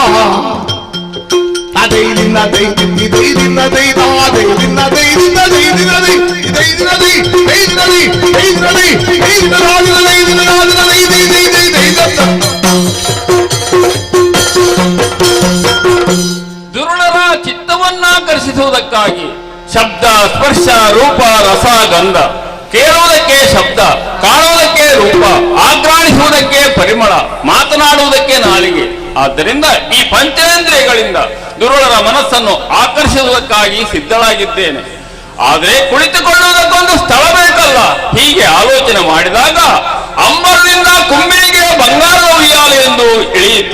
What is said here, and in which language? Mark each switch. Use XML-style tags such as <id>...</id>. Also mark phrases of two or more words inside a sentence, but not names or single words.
<kn>ದೈ ದಿನ ದೈ ದಿದ್ದಿ ದೈ ದಿನ ದೈ ದಾ ದೈ ದಿನ ದೈ ದಿನ ದೈ ದಿನ ದೈ ದೈ ದಿನ ದೈ ದೈ ದಿನ ದೈ ದೈ ದಿನ ದೈ ದೈ ದಿನ ರಾಜನ ದೈ ದಿನ ರಾಜನ ದೈ ದೈ ದೈ ದೈ ದೈ ದತ್ತ ದುರುಳರ ಚಿತ್ತವನ್ನಾಕರ್ಷಿಸುವುದಕ್ಕಾಗಿ ಶಬ್ದ ಸ್ಪರ್ಶ ರೂಪ ರಸ ಗಂಧ ಕೇಳುವುದಕ್ಕೆ ಶಬ್ದ ಕಾಣುವುದಕ್ಕೆ ರೂಪ ಆಘ್ರಾಣಿಸುವುದಕ್ಕೆ ಪರಿಮಳ ಮಾತನಾಡುವುದಕ್ಕೆ ನಾಲಿಗೆ ಆದ್ದರಿಂದ ಈ ಪಂಚೇಂದ್ರಿಯಗಳಿಂದ ದುರುಳರ ಮನಸ್ಸನ್ನು ಆಕರ್ಷಿಸುವುದಕ್ಕಾಗಿ ಸಿದ್ಧಳಾಗಿದ್ದೇನೆ. ಆದರೆ ಕುಳಿತುಕೊಳ್ಳುವುದಕ್ಕೊಂದು ಸ್ಥಳ ಬೇಕಲ್ಲ. ಹೀಗೆ ಆಲೋಚನೆ ಮಾಡಿದಾಗ ಅಂಬರದಿಂದ ಕುಂಬಿಳಿಗೆ ಬಂಗಾರದ ಉಯ್ಯಾಲೆ ಎಂದು ಇಳಿಯಿತು.</kn>